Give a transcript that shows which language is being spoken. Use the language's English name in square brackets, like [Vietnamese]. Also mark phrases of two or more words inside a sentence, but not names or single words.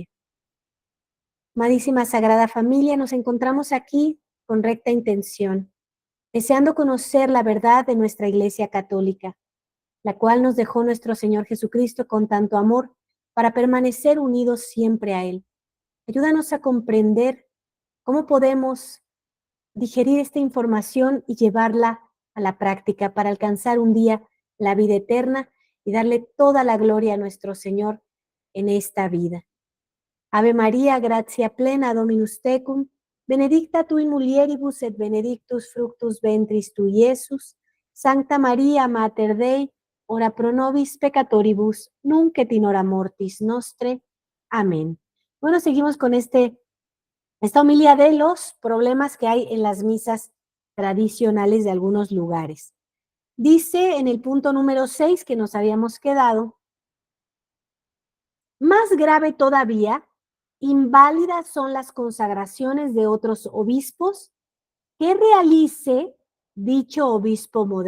[Spanish] Amadísima Sagrada Familia, nos encontramos aquí con recta intención, deseando conocer la verdad de nuestra Iglesia Católica, la cual nos dejó nuestro Señor Jesucristo con tanto amor para permanecer unidos siempre a Él. Ayúdanos a comprender cómo podemos digerir esta información y llevarla a la práctica para alcanzar un día la vida eterna y darle toda la gloria a nuestro Señor en esta vida. [Latin] Ave María, gratia plena, Dominus tecum, benedicta tu in mulieribus et benedictus fructus ventris tui, Iesus. Sancta Maria, Mater Dei, ora pro nobis peccatoribus, nunc et in hora mortis nostre. [Spanish] Amén. Bueno, seguimos con esta homilía de los problemas que hay en las misas tradicionales de algunos lugares. Dice en el punto número 6 que nos habíamos quedado: más grave todavía, inválidas son las consagraciones de otros obispos que realice dicho obispo moderno.